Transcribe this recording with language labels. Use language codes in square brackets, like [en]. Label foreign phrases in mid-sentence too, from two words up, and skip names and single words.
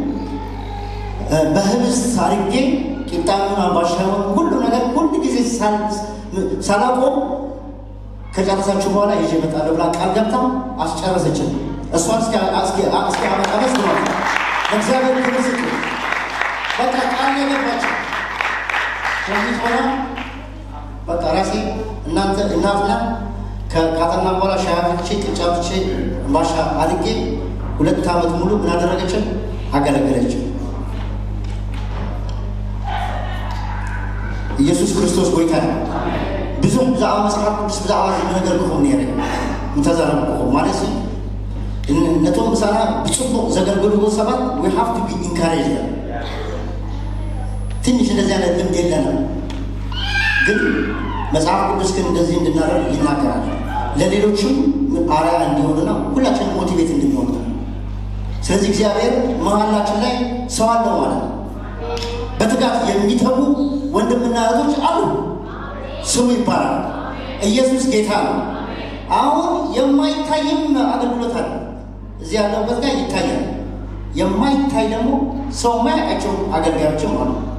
[am] በህብስት አድርጌ ቂጣውን አባሻውን ሁሉ ነገር ሁሉ ጊዜ ሳላቆም ከጨረሳችሁ በኋላ ይዤ እመጣለሁ ብላ ቃል ገብታ አስጨረሰችን። እሷን እስኪ አመጣ ደስ ብሏል። ለእግዚአብሔር ክብር በቃ ቃል የገባቸው ከዚህ ሆና በቃ ራሴ እናትና ከካጠና በኋላ ሻይ አፍልቼ ቅጫ አፍልቼ ባሻ አድርጌ 2 ዓመት ሙሉ ምን አደረገችን? አገለገለችን። ኢየሱስ ክርስቶስ ጌታ ነው። [ti] ብዙ ብዛዕባ መጽሐፍ ቅዱስ ብዛዕባ ነገር ክኾን ነይረ እንተዛረብ ክኾን ማለት ነቶም ምሳና ብፅቡቅ ዘገልግልዎ ሰባት [en] we have to be encouraged። [am] ትንሽ እንደዚህ አይነት ልምድ የለንም፣ ግን መጽሐፍ ቅዱስ ግን እንደዚህ እንድናደርግ ይናገራል። ለሌሎችም አርአያ እንዲሆንና ሁላችንም ሞቲቬት እንድንሆን። ስለዚህ እግዚአብሔር መሀላችን ላይ ሰው አለው ማለት ነው። በትጋት የሚተጉ ወንድምና እህቶች አሉ። ስሙ ይባላል። ኢየሱስ ጌታ ነው። አሁን የማይታይም አገልግሎት አለ። እዚህ ያለበት ጋር ይታያል። የማይታይ ደግሞ ሰው የማያውቃቸው አገልጋዮችም አሉ።